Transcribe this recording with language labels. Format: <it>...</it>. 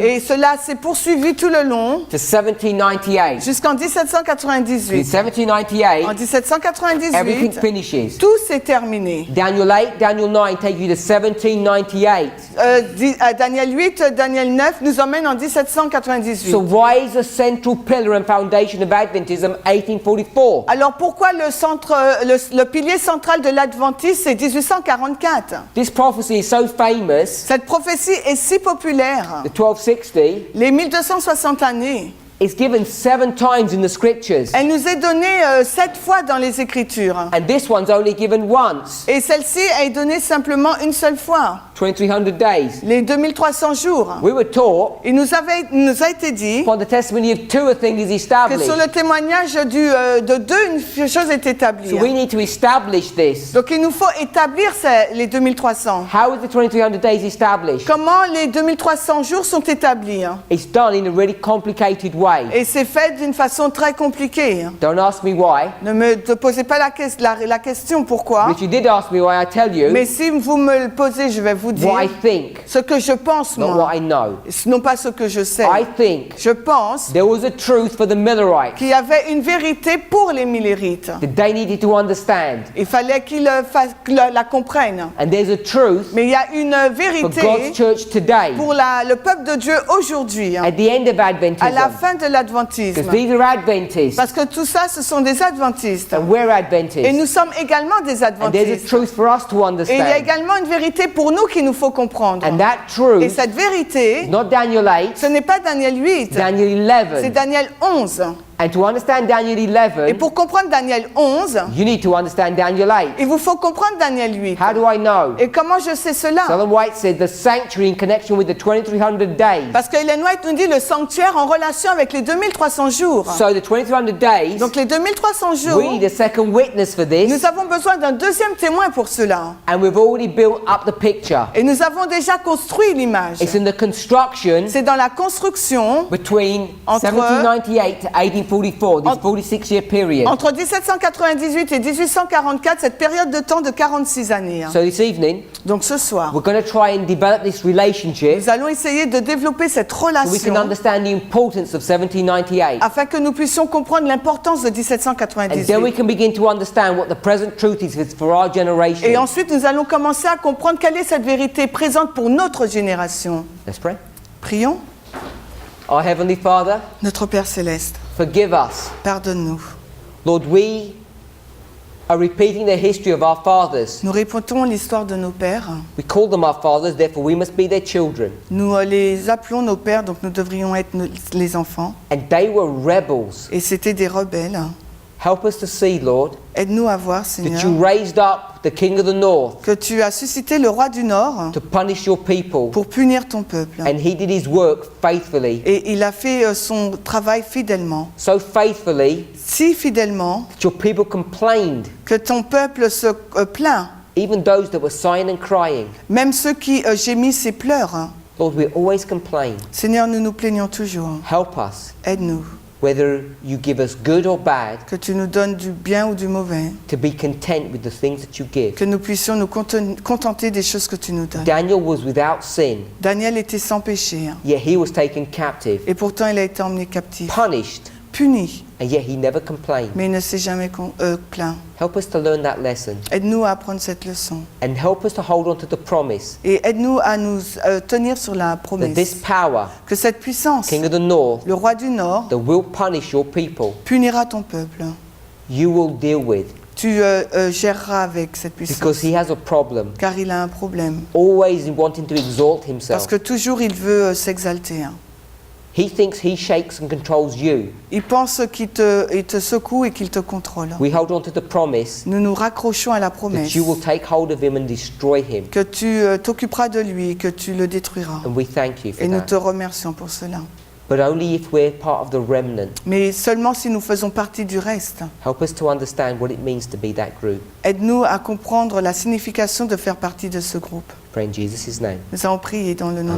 <fr>Et cela s'est poursuivi tout le long</fr> <en>to 1798.</en> <fr>jusqu'en</fr> <en>In 1798. 1798,</en> <fr>En</fr> <en>everything 1798, finishes.</en> <fr>tout s'est terminé.</fr> <en>Daniel 8, Daniel 9 take you to 1798.</en> <fr>Daniel 8, Daniel 9 nous emmène en 1798.</fr> <en>So why is the central pillar and foundation of Adventism 1844?</en> <fr>Alors pourquoi le pilier central de l'Adventisme, c'est 1844?</fr> <en>This prophecy is so famous,</en> <fr>Cette prophétie est si populaire.</fr> <en>the 1260,</en> <fr>Les 1260 années,</fr> <en>is given 7 times in the scriptures.</en> <fr>elle nous est donnée 7 fois dans les Écritures.</fr> <en>And this one's only given once,</en> <fr>Et celle-ci est donnée simplement une seule fois,</fr> <en>2300 days.</en> <fr>les 2300 jours.</fr> <en>We were taught</en> <fr>Il nous a été dit</fr> <en>upon the testimony of 2 a thing is</en> <fr>que</fr> <en>established.</en> <fr>sur le témoignage de deux, une chose est établie.</fr> <en>So we need to establish this.</en> <fr>Donc il nous faut établir les 2300.</fr> <en>How is the 2300 days established?</en> <fr>Comment les 2300 jours sont établis?</fr> <en>It's done in a really complicated way.</en> <fr>Et c'est fait d'une façon très compliquée.</fr> <en>Don't ask me why.</en> <fr>Ne me posez pas la question pourquoi.</fr> <en>But if you did ask me why, I tell you</en> <fr>Mais si vous me le posez, je vais vous dire</fr> <en>what I think,</en> <fr>ce que je pense,</fr> <en>not</en> <fr>moi.</fr> <en>what I know.</en> <fr>Non pas ce que je sais.</fr> <en>I think</en> <fr>Je pense</fr> <en>there was a truth for the Millerites</en> <fr>qu'il y avait une vérité pour les Millérites.</fr> <en>that they needed to understand.</en> <fr>Il fallait qu'ils la comprennent.</fr> <en>And there's a truth</en> <fr>Mais il y a une</fr> <en>for</en> <fr>vérité</fr> <en>God's church today</en> <fr>pour le peuple de Dieu aujourd'hui,</fr> <en>at the end of</en> <fr>à la</fr> <en>Adventism.</en> <fr>fin de l'adventisme.</fr> <en>Because these are Adventists</en> <fr>Parce que tout ça, ce sont des adventistes.</fr> <en>and we're</en> <fr>Et</fr> <en>Adventists.</en> <fr>nous sommes également des</fr> <en>And there's a</en> <fr>adventistes.</fr> <en>truth for us to</en> <fr>Et il y a</fr> <en>understand.</en> <fr>également une vérité pour nous qu'il nous faut comprendre.</fr> <en>And that</en> <fr>Et</fr> <en>truth,</en> <fr>cette vérité,</fr> <en>not Daniel 8,</en> <fr>ce n'est pas Daniel 8,</fr> <en>Daniel</en> <fr>c'est</fr> <en>11.</en> <fr>Daniel 11.</fr> <en>And to understand Daniel</en> <fr>Et</fr> <en>11,</en> <fr>pour comprendre Daniel 11,</fr> <en>you need to understand Daniel 8.</en> <fr>il vous faut comprendre Daniel 8.</fr> <en>How do I know?</en> <fr>Et comment je sais cela?</fr> <en>Ellen White said the sanctuary in connection with the 2300 days.</en> <fr>Parce que Ellen White nous dit le sanctuaire en relation avec les 2300 jours.</fr> <en>So the 2300 days,</en> <fr>Donc les 2300 jours,</fr> <en>we need a second witness for this,</en> <fr>nous avons besoin d'un deuxième témoin pour cela.</fr> <en>and we've already built up the picture.</en> <fr>Et nous avons déjà construit l'image.</fr> <en>It's in the construction</en> <fr>C'est dans la construction</fr> <en>between</en> <fr>Entre-</fr> <en>1798 to 1844, this 46-year period.</en> <fr>entre 1798 et 1844, cette période de temps de 46 années.</fr> <en>So this evening,</en> <fr>Donc ce soir,</fr> <en>we're going to try and develop this relationship</en> <fr>nous allons essayer de développer cette</fr> <en>so we can</en> <fr>relation</fr> <en>understand the importance of 1798.</en> <fr>afin que nous puissions comprendre l'importance de</fr> <en>And then we</en> <fr>1798.</fr> <en>can begin to understand what the present truth is for our</en> <fr>Et</fr> <en>generation.</en> <fr>ensuite, nous allons commencer à comprendre quelle est cette vérité présente pour notre génération.</fr> <en>Let's pray.</en> <fr>Prions.</fr> <en>Our Heavenly Father,</en> <fr>Notre Père Céleste,</fr> <en>forgive us.</en> <fr>pardonne-nous.</fr> <en>Lord, we are repeating the history of our fathers.</en> <fr>Nous répétons l'histoire de nos pères.</fr> <en>We call them our fathers, therefore we must be their children.</en> <fr>Nous les appelons nos pères, donc nous devrions être les enfants.</fr> <en>And they were rebels.</en> <fr>Et c'était des rebelles.</fr> <en>Help us to see, Lord,</en> <fr>Aide-nous à voir,</fr> <en>that</en> <fr>Seigneur,</fr> <en>you raised up the King of the North</en> <fr>que tu as suscité le roi du Nord</fr> <en>to punish your people,</en> <fr>pour punir ton peuple.</fr> <en>and he did his work faithfully.</en> <fr>Et il a fait son travail fidèlement.</fr> <en>So faithfully</en> <fr>Si fidèlement</fr> <en>that your people complained,</en> <fr>que ton peuple se plaint,</fr> <en>even those that were sighing and crying.</en> <fr>même ceux qui gémissent et pleurent.</fr> <en>Lord, we always complain.</en> <fr>Seigneur, nous nous plaignons toujours.</fr> <en>Help us,</en> <fr>Aide-nous,</fr> <en>whether you give us good or bad,</en> <fr>que tu nous donnes du bien ou du mauvais,</fr> <en>to be content with the things that you give.</en> <fr>que nous puissions nous contenter des choses que tu nous donnes.</fr> <en>Daniel was without sin,</en> <fr>Daniel était sans péché,</fr> <en>yet he was taken captive,</en> <fr>et pourtant il a été emmené captif,</fr> <en>punished,</en> <fr>puni,</fr> <en>and yet he never complained.</en> <fr>mais il ne s'est jamais plaint.</fr> <en>Help us to learn that lesson,</en> <fr>Aide-nous à apprendre cette leçon.</fr> <en>and help us to hold on to the promise</en> <fr>Et aide-nous à nous tenir sur la</fr> <en>that this</en> <fr>promesse</fr> <en>power,</en> <fr>que cette puissance,</fr> <en>King of the North,</en> <fr>le roi du Nord,</fr> <en>that will punish your people,</en> <fr>punira ton peuple.</fr> <en>you will deal with,</en> <fr>Tu géreras avec cette puissance,</fr> <en>because he has a problem,</en> <fr>car il a un problème.</fr> <en>always wanting to exalt</en> <fr>Parce</fr> <en>himself.</en> <fr>que toujours il veut s'exalter.</fr> <en>He thinks he shakes and controls you.</en> <fr>Il pense qu'il te secoue et qu'il te contrôle.</fr> <en>We hold on to the promise</en> <fr>Nous nous raccrochons à la</fr> <en>that</en> <fr>promesse</fr> <en>you will take hold of him and destroy him.</en> <fr>que tu t'occuperas de lui, que tu le détruiras.</fr> <en>And we thank you for</en> <fr>Et nous</fr> <en>that.</en> <fr>te remercions pour cela.</fr> <en>but only if we're part of the remnant.</en> <fr>mais seulement si nous faisons partie du reste.</fr> <en>Help us to understand what it means to be that group.</en> <fr>Aide-nous à comprendre la signification de faire partie de ce groupe.</fr> <en>Pray in Jesus' name.</en> <fr>Nous allons prier dans le nom de</fr>